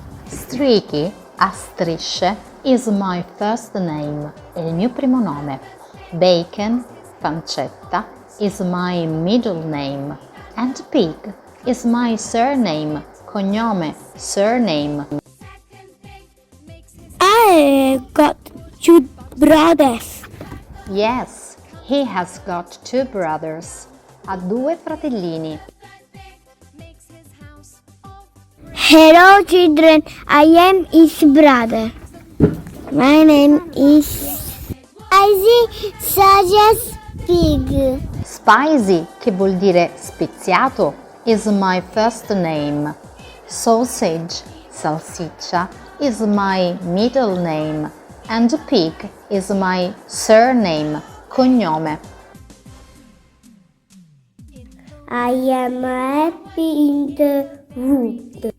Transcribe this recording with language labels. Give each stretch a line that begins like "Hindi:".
English: Streaky,
Italian: a strisce,
English: is my first name,
Italian: è il mio primo nome.
English: Bacon,
Italian: pancetta,
English: is my middle name. And pig is my surname,
Italian: cognome,
English: surname. I got 2 brothers. Yes, he has got 2 brothers.
Italian: Ha 2 fratellini.
English: Hello children, I am his brother. My name is Spicy Sausage Pig. Spicy,
Italian: che vuol dire speziato,
English: is my first name. Sausage,
Italian: salsiccia,
English: is my middle name. And pig is my surname,
Italian: cognome.
English: I am happy in the wood.